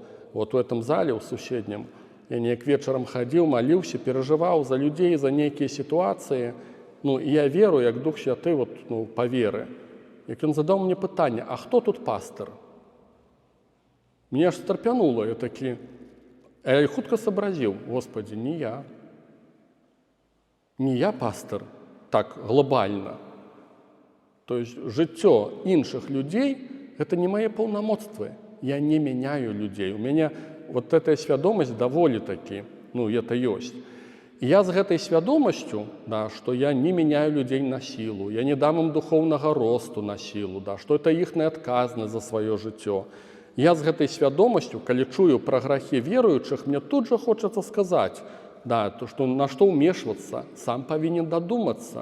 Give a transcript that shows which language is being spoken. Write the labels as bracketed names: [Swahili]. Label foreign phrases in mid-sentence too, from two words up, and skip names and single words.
[Belarusian] Вот у этом зале, у суседнім, я неяк вечарам хадзіў, маліўся, перажываў за людзей, за нейкія сітуацыі. І я веру, як Дух Святы, па веры. Як ён задаў мне пытанне: «А хто тут пастыр?» Мне аж старпянула, я такі... [Russian] Я хутка сообразил: Господи, не я. Не я пастор, так глобально. То есть [Belarusian] жыццё іншых людей [Russian] – это не мои полномочия. Я не меняю людей. У меня вот эта [Belarusian] свядомасць даволі-таки, [Russian] это ёсць. [Belarusian] І я з гэтай свядомасцю, што я [Russian] не меняю [Belarusian] людзей на сілу, я не дам ім духоўнага росту на сілу, што это іхная адказнасць за сваё жыццё. Я з гэтай свядомасцю, калі чую пра грахі веруючых, мне тут жа хочацца сказаць, што на што ўмешвацца, сам павінен дадумацца.